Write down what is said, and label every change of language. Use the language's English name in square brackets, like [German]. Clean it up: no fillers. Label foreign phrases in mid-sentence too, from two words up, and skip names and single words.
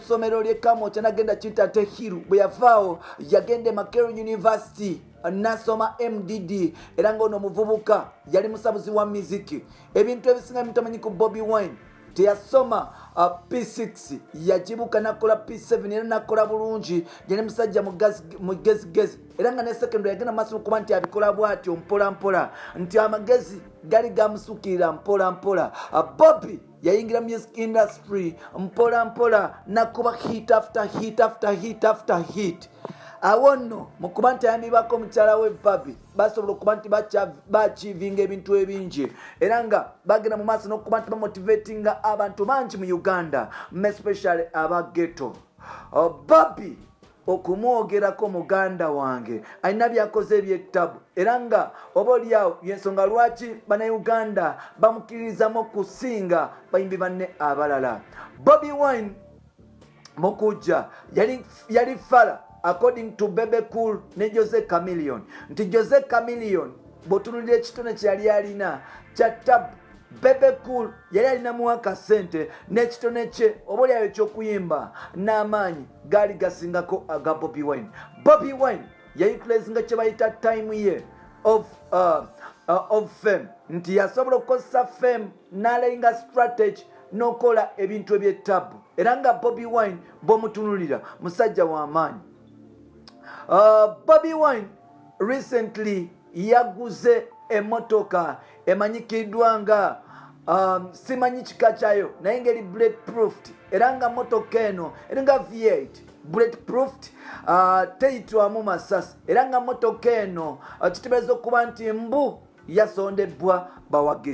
[Ganda] ssomero ly'e Kamocha n'agenda Kitate Hiru bwe yavaawo yagenda Makerere University nasoma MDD era ng'ono omuvubuka yali musabuzi wa muziki ebintu ebisinga bimutamanyi ku Bobby Wine teyasoma P6 yajibuka nakola P7 era nakola bulungi yali musajja mugezigezi era nga ne secondary yagenda maaso okuba nti abikola bw'atyo mpola mpola nti amagezi gali gamusukirira mpola mpola. Bobby yayingira [English] music industry [Ganda] mpola mpola nakuba [English] hit after hit after hit after hit [Ganda] awo nno mu kuba nti ayambibwako omukyala we Bobby basobola okuba nti bachivinga ebintu ebingi era nga bagenda mu maaso n'okuba nti bamotivatinga abantu bangi mu Uganda especially aba ghetto. Bobby okumwogerako muganda wange alina byakoze ebyettabu era nga oba oliawo yensonga lwaki bannayuganda bamukkiririzamu okusinga bayimbi banne abalala. Bobby Wine mukujja yali fala [English] according to [Ganda] Bebe Cool ne Jose Chameleone nti Jose Chameleone bw'otunulira ekitone kye yali alina kya tabu Bebe Cool yali alinamu akasente n'ekitone kye oba oliawo eky'okuyimba n'amaanyi gaali gasingako aga Bobby Wine. Bobby Wine yayutilizinga kye bayita time ye [English] of fame [Ganda] nti yasobola okukozesa fame n'alayinga strategy n'okola ebintu eby'ettabu era nga Bobby Wine bw'omutunulira musajja w'amaanyi. Bobby Wine recently yaguze emotoka emanyikiddwa nga simanyi kika kyayo naye ngeri bulletproof era nga motoka eno era nga V8 bulletproof teyitwamu masasi era nga motoka eno kitegeeza okuba nti mbu yasondebwa bawagizi.